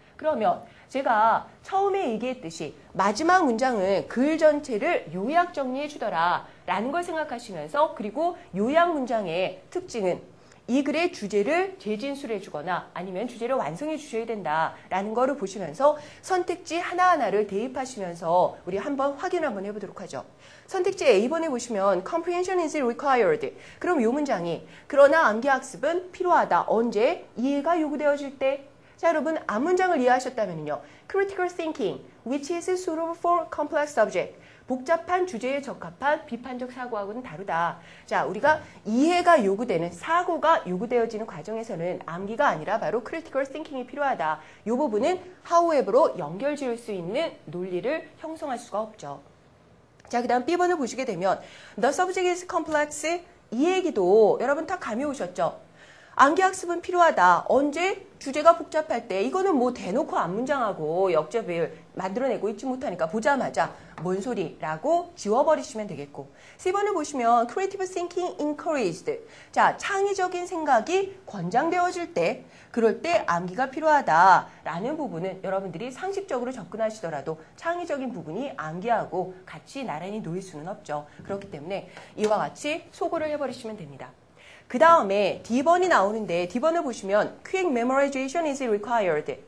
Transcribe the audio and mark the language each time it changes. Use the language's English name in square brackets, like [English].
[Korean] 그러면 제가 처음에 얘기했듯이 마지막 문장은 글 전체를 요약 정리해 주더라 라는 걸 생각하시면서, 그리고 요약 문장의 특징은 이 글의 주제를 재진술해 주거나 아니면 주제를 완성해 주셔야 된다라는 거를 보시면서 선택지 하나하나를 대입하시면서 우리 한번 확인 한번 해보도록 하죠. 선택지 A번에 보시면 [English] comprehension is required. [Korean] 그럼 이 문장이 그러나 암기학습은 필요하다. 언제? 이해가 요구되어질 때. 자, 여러분 앞문장을 이해하셨다면요. [English] critical thinking, which is suitable for complex subject. [Korean] 복잡한 주제에 적합한 비판적 사고하고는 다르다. 자, 우리가 이해가 요구되는, 사고가 요구되어지는 과정에서는 암기가 아니라 바로 [English] critical thinking [Korean] 이 필요하다. 이 부분은 however로 연결 지을 수 있는 논리를 형성할 수가 없죠. 자, 그 다음 B번을 보시게 되면 [English] the subject is complex. [Korean] 이 얘기도 여러분 다 감이 오셨죠? 암기학습은 필요하다. 언제? 주제가 복잡할 때. 이거는 뭐 대놓고 앞문장하고 역접을 만들어내고 있지 못하니까 보자마자 뭔 소리라고 지워버리시면 되겠고. [English] 10번을 보시면 creative thinking encouraged. [Korean] 자, 창의적인 생각이 권장되어질 때, 그럴 때 암기가 필요하다라는 부분은 여러분들이 상식적으로 접근하시더라도 창의적인 부분이 암기하고 같이 나란히 놓일 수는 없죠. 그렇기 때문에 이와 같이 소거를 해버리시면 됩니다. 그 다음에 D번이 나오는데 D번을 보시면 [English] quick memorization is required.